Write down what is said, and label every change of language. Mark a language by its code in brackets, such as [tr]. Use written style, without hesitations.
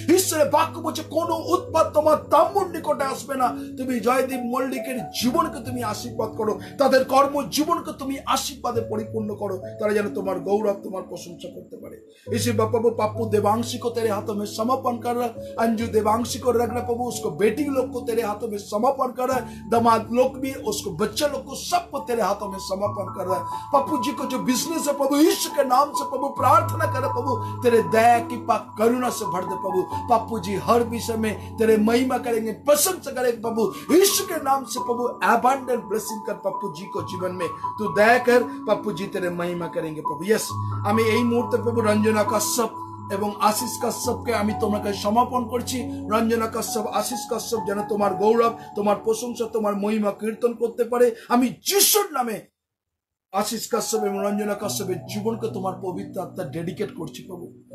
[bn] ঈশ্বরের বাক্য বলছে কোনো উৎপাত তোমার তাম্বুর নিকটে আসবে না। তুমি জয়দীপ মল্লিকের জীবনকে তুমি আশীর্বাদ করো, তাদের কর্ম জীবনকে তুমি আশীর্বাদে পরিপূর্ণ করো, তারা যেন তোমার গৌরব, তোমার प्रशंसा करते पारे। [hi] इसी प्रभु पप्पू देवांशी को तेरे हाथों में समर्पण कर रहा, अंजू देवांशी को रख रहा प्रभु, उसको बेटी लोग को तेरे हाथों में समर्पण कर रहा है, दामाद लोग भी, उसको बच्चे लोग को सबको तेरे हाथों में समर्पण कर रहा है। पप्पू जी को जो बिजनेस है प्रभु यीशु के नाम से प्रभु प्रार्थना करे प्रभु, तेरे दया की पाक करुणा से भर दे प्रभु। पप्पू जी हर विषय में तेरे महिमा करेंगे, प्रशंसा करेंगे प्रभु यीशु के नाम से प्रभु। एबंडेंट ब्लेसिंग कर पप्पू जी को जीवन में तू दया कर, पप्पू जी तेरे महिमा करेंगे प्रभु। [bn] यस আমি এই মুহূর্তে প্রভু রঞ্জনা কাশ্যপ এবং আশিস কাশ্যপকে আমি তোমার কাছে সমর্পণ করছি। রঞ্জনা কাশ্যপ, আশিস কাশ্যপ যেন তোমার গৌরব, তোমার প্রশংসা, তোমার মহিমা কীর্তন করতে পারে। আমি যিশুর নামে আশিস কাশ্যপ এবং রঞ্জনা কাশ্যপের জীবনকে তোমার পবিত্র আত্মা ডেডিকেট করছি প্রভু।